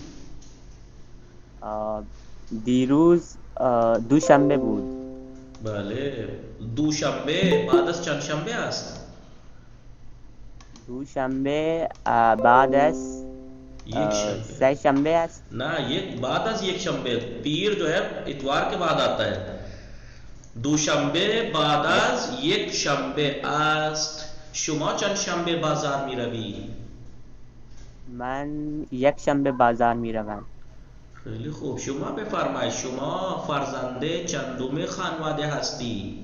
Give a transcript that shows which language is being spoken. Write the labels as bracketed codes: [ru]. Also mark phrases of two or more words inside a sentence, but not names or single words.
[fa] دیروز دوشنبه بود. بله دوشنبه بعد از چند شنبه است؟ دوشنبه بعد از یک شنبه. سه شنبه است. نه یک بعد از یک شنبه. [ur] پیر جو ہے اتوار کے بعد آتا ہے. [fa] دوشنبه بعد از یک شنبه است. شما چند شنبه بازار می روی؟ من یک شنبه بازار می روم. خیلی خوب. شما بفرمایید شما فرزند چندم خانواده هستی؟